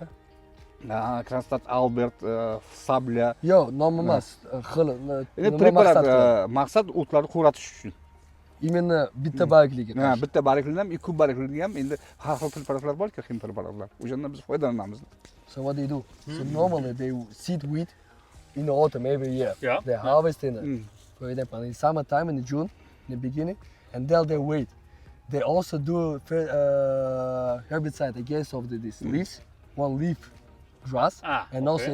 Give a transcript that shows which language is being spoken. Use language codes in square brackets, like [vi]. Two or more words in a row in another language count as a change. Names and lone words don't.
[uz] Kranstat Albert, Sabля. Yo'q, nom emas, xil. Endi nima preparat maqsad qiladi? maqsad o'tlarni quratish uchun. Imенно bitta bargligi. Ha, bitta barglikdan ham, ikki barglikdan ham endi har xil preparatlar bor-ku, xim preparatlar. O'shandan biz foydalanamiz. [en] So what they do? So normally they seed wheat in the autumn every year. Yeah. They harvest in it. For example, in summertime in June, in the beginning, and then they wait. They also do herbicide against of these leaves, one leaf grass, and also